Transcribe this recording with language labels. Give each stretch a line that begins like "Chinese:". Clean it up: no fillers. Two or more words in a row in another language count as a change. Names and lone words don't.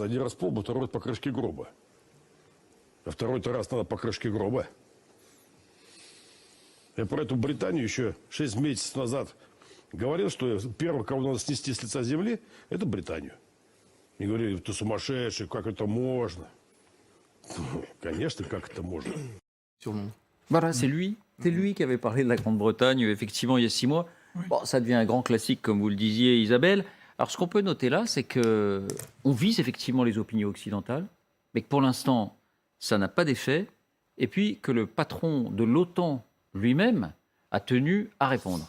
Russian: Один раз по лбу, второй раз по крышке гроба. А второй-то раз надо по крышке гроба. Я про эту Британию еще 6 месяцев назад говорил, что первого, кого надо снести с лица земли, это Британию. И говорили, ты сумасшедший, как это можно? Конечно, как это можно.
French: Voilà, c'est lui qui avait parlé de la Grande-Bretagne, effectivement, il y a 6 mois. Oui. Bon, ça devient un grand classique, comme vous le disiez, Isabelle. Alors, ce qu'on peut noter là, c'est qu'on vise effectivement les opinions occidentales, mais que pour l'instant, ça n'a pas d'effet, et puis que le patron de l'OTAN lui-même a tenu à répondre.